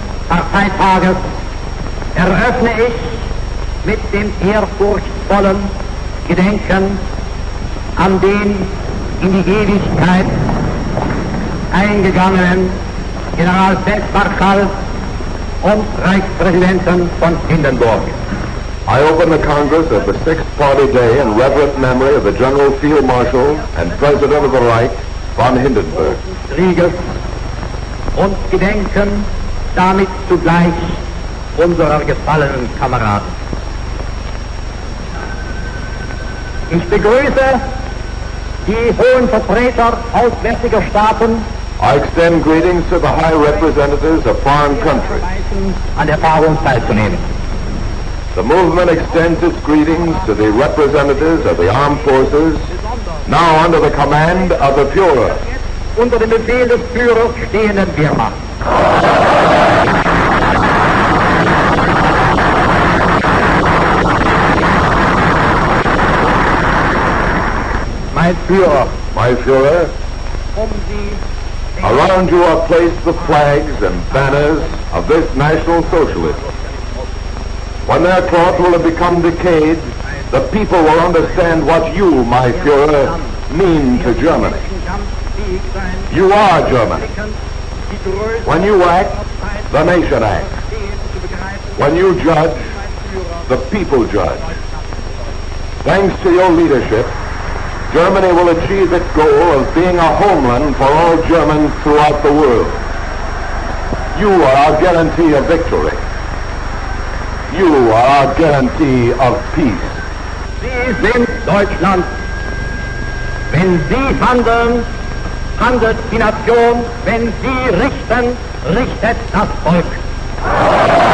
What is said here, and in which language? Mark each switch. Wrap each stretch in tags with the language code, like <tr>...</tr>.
<de>Parteitages eröffne ich mit dem ehrfurchtvollen Gedenken an den in die Ewigkeit eingegangenen Generalfeldmarschall und Reichspräsidenten von Hindenburg.</de> <en>I open the Congress of the 6th Party Day in reverent memory of the General Field Marshal and President of the Reich, von Hindenburg.</en> <de>Krieges und gedenken damit zugleich unserer gefallenen Kameraden. Ich begrüße die hohen Vertreter auswärtiger Staaten,</de> <en>I extend greetings to the high representatives of foreign countries.</en> <de>an der Tagung teilzunehmen.</de> <en>The movement extends its greetings to the representatives of the armed forces, now under the command of the Führer.</en> <de>Unter dem Befehl des Führers stehenden Wehrmacht. Mein Führer,</de> <en>My Führer,</en> <de>um Sie</de> <en>Around you are placed the flags and banners of this National Socialism. When their cloth will have become decayed, the people will understand what you, my Führer, mean to Germany. You are Germany. When you act, the nation acts. When you judge, the people judge. Thanks to your leadership, Germany will achieve its goal of being a homeland for all Germans throughout the world. You are our guarantee of victory. You are our guarantee of peace.</en> <de>Sie sind Deutschland. Wenn Sie handeln, handelt die Nation. Wenn Sie richten, richtet das Volk.</de>